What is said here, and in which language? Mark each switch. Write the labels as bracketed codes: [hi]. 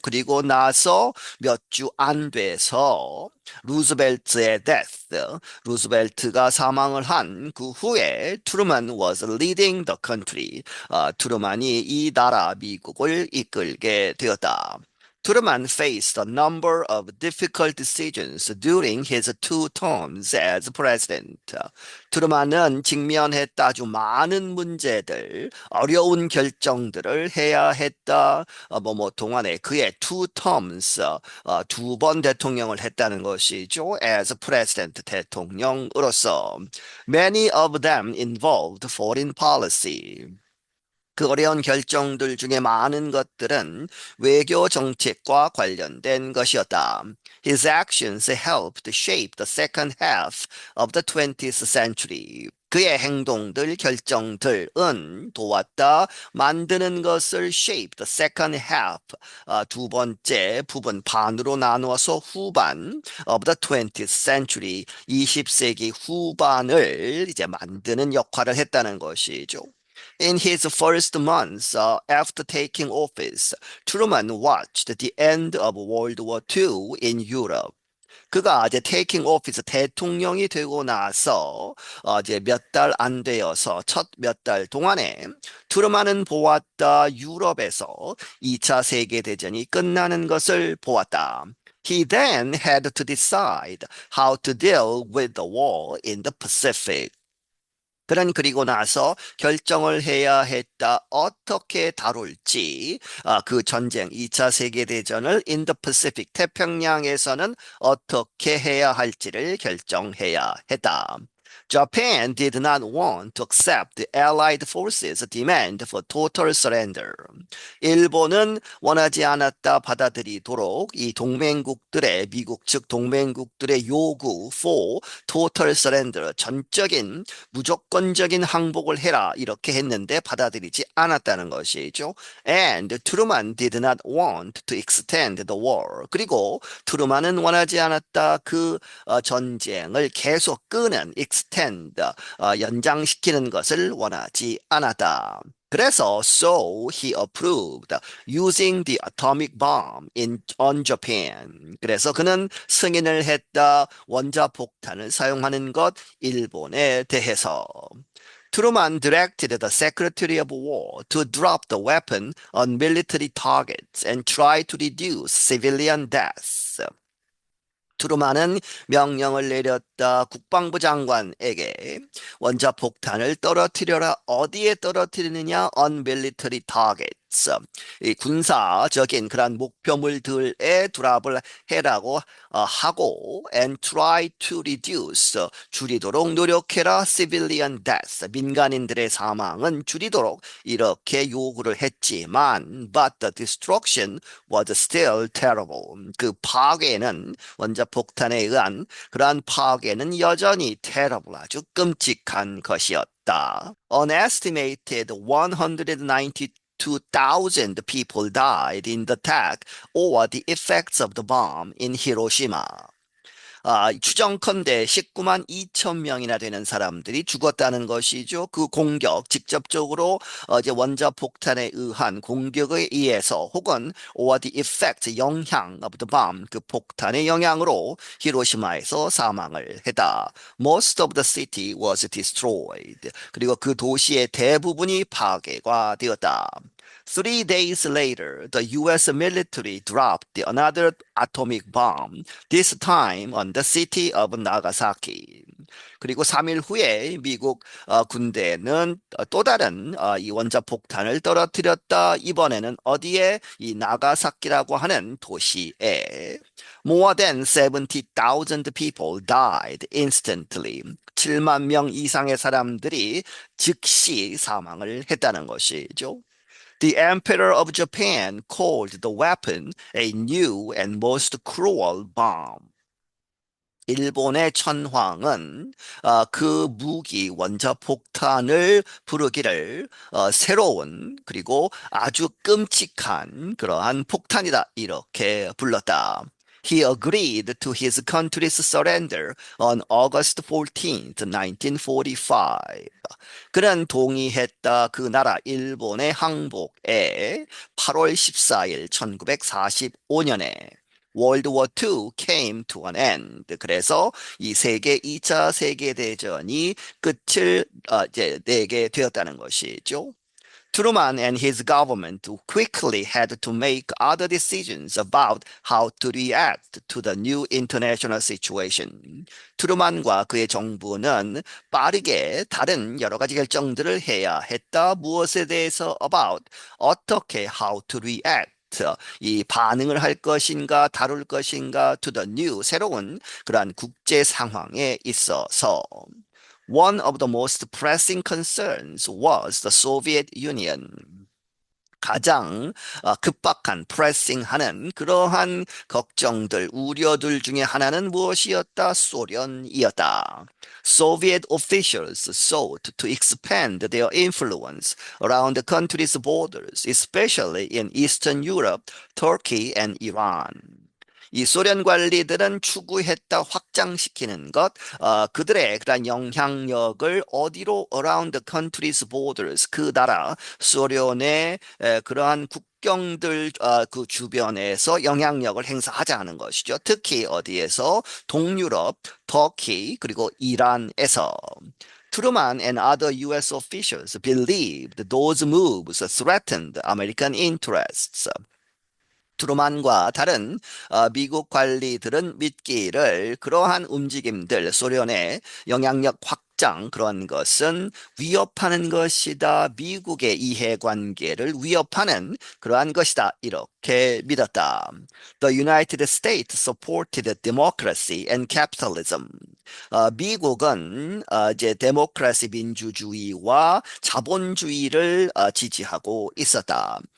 [ko] 그리고 나서 몇 주 안 돼서 루즈벨트의 death, 루즈벨트가 사망을 한 그 후에 트루만 [en] was leading the country, [ko] 트루만이 이 나라 미국을 이끌게 되었다. [en] Truman faced a number of difficult decisions during his two terms as president. [ko] 트루만은 직면했다 아주 많은 문제들, 어려운 결정들을 해야 했다. 동안에 그의 [en] two terms, [ko] 두 번 대통령을 했다는 것이죠. [en] As president, [ko] 대통령으로서. [en] Many of them involved foreign policy. [ko] 그 어려운 결정들 중에 많은 것들은 외교 정책과 관련된 것이었다. [en] His actions helped shape the second half of the 20th century. [ko] 그의 행동들, 결정들은 도왔다. 만드는 것을 [en] shape the second half, [ko] 두 번째 부분 반으로 나누어서 후반 [en] of the 20th century, [ko] 20세기 후반을 이제 만드는 역할을 했다는 것이죠. [en] In his first months after taking office, Truman watched the end of World War II in Europe. [ko] 그가 이제 [en] taking office [ko] 대통령이 되고 나서 이제 몇 달 안 되어서 첫 몇 달 동안에 트루만은 보았다. 유럽에서 2차 세계대전이 끝나는 것을 보았다. [en] He then had to decide how to deal with the war in the Pacific. [ko] 그는 그리고 나서 결정을 해야 했다. 어떻게 다룰지. 그 전쟁, 2차 세계대전을 [en] in the Pacific, [ko] 태평양에서는 어떻게 해야 할지를 결정해야 했다. [en] Japan did not want to accept the Allied forces' demand for total surrender. [ko] 일본은 원하지 않았다 받아들이도록 이 동맹국들의, 미국 측 동맹국들의 요구 [en] for total surrender, [ko] 전적인 무조건적인 항복을 해라 이렇게 했는데 받아들이지 않았다는 것이죠. [en] And Truman did not want to extend the war. [ko] 그리고 트루만은 원하지 않았다 그 전쟁을 계속 끄는 extend, 연장시키는 것을 원하지 않았다. 그래서 [en] so he approved using the atomic bomb on Japan. [ko] 그래서 그는 승인을 했다. 원자폭탄을 사용하는 것 일본에 대해서. [en] Truman directed the Secretary of War to drop the weapon on military targets and try to reduce civilian deaths. [ko] 트루만은 명령을 내렸다. 국방부 장관에게 원자폭탄을 떨어뜨려라. 어디에 떨어뜨리느냐? [en] On military target, targets. [ko] 이 군사적인 그런 목표물들에 드랍을 해라고 하고 [en] and try to reduce [ko] 줄이도록 노력해라 [en] civilian deaths [ko] 민간인들의 사망은 줄이도록 이렇게 요구를 했지만 [en] but the destruction was still terrible. [ko] 그 파괴는 원자폭탄에 의한 그러한 파괴는 여전히 terrible 아주 끔찍한 것이었다. [en] An estimated 192,000 people died in the attack or the effects of the bomb in Hiroshima. [ko] 추정컨대 19만 2천 명이나 되는 사람들이 죽었다는 것이죠. 그 공격, 직접적으로 이제 원자폭탄에 의한 공격에 의해서 혹은 [en] or the effect, [ko] 영향 [en] of the bomb, [ko] 그 폭탄의 영향으로 히로시마에서 사망을 했다. [en] Most of the city was destroyed. [ko] 그리고 그 도시의 대부분이 파괴가 되었다. [en] 3 days later, the U.S. military dropped another atomic bomb, this time on the city of Nagasaki. [ko] 그리고 3일 후에 미국 군대는 또 다른 이 원자폭탄을 떨어뜨렸다. 이번에는 어디에? 이 나가사키라고 하는 도시에. [en] More than 70,000 people died instantly. [ko] 7만 명 이상의 사람들이 즉시 사망을 했다는 것이죠. [en] The Emperor of Japan called the weapon a new and most cruel bomb. [ko] 일본의 천황은 그 무기 원자폭탄을 부르기를 새로운 그리고 아주 끔찍한 그러한 폭탄이다 이렇게 불렀다. [en] He agreed to his country's surrender on August 14th, 1945. [ko] 그는 동의했다. 그 나라 일본의 항복에 8월 14일 1945년에 [en] World War II came to an end. [ko] 그래서 이 2차 세계대전이 끝을 이제 내게 되었다는 것이죠. [en] Truman and his government quickly had to make other decisions about how to react to the new international situation. [ko] 트루만과 그의 정부는 빠르게 다른 여러 가지 결정들을 해야 했다. 무엇에 대해서 [en] about 어떻게 how to react [ko] 이 반응을 할 것인가 다룰 것인가 [en] to the new [ko] 새로운 그러한 국제 상황에 있어서 [en] One of the most pressing concerns was the Soviet Union. [ko] 가장 급박한 pressing하는 그러한 걱정들, 우려들 중에 하나는 무엇이었다? 소련이었다. [en] Soviet officials sought to expand their influence around the country's borders, especially in Eastern Europe, Turkey, and Iran. [ko] 이 소련 관리들은 추구했다 확장시키는 것, 그들의 그런 영향력을 어디로 [en] around the country's borders, [ko] 그 나라 소련의 그러한 국경들 그 주변에서 영향력을 행사하자는 것이죠. 특히 어디에서? 동유럽, 터키, 그리고 이란에서. [en] Truman and other U.S. officials believed those moves threatened American interests. [ko] 트루만과 다른 미국 관리들은 믿기를 그러한 움직임들, 소련의 영향력 확장 그런 것은 위협하는 것이다. 미국의 이해관계를 위협하는 그러한 것이다. 이렇게 믿었다. [en] The United States supported democracy and capitalism. [ko] 미국은 이제 데모크라시 민주주의와 자본주의를 지지하고 있었다.